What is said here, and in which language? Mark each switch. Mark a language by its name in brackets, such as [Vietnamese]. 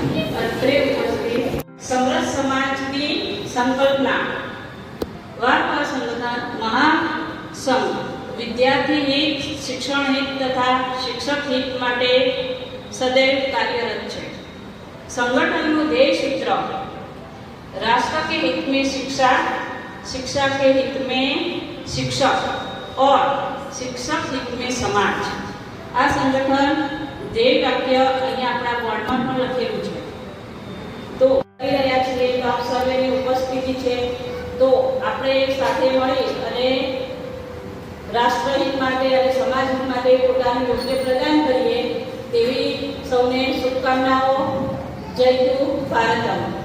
[Gujarati] તો અત્રે ઉપસ્થિત સમરસ સમાજની સંકલ્પના વાર્તા સંગઠન મહાસંઘ વિદ્યાર્થી હિત, શિક્ષણ હિત તથા શિક્ષક હિત માટે સદૈવ કાર્યરત છે. [Hindi] संगठन ध्येय सूत्र राष्ट्र के हित में शिक्षा, शिक्षा के हित में शिक्षक और शिक्षक हित में समाज. [Gujarati] आ संगठन ध्येय वाक्य अहीं आपણા બોર્ડમાં પણ લખેલું છે. તો કહી રહ્યા છીએ તો આપ સર્વેની ઉપસ્થિતિ છે તો આપણે સાથે મળી અને રાષ્ટ્રહિત માટે અને સમાજ હિત માટે પોતાનું યોગ્ય પ્રદાન કરીએ તેવી સૌને શુભકામનાઓ. જય હિન્દ, ભારતમ.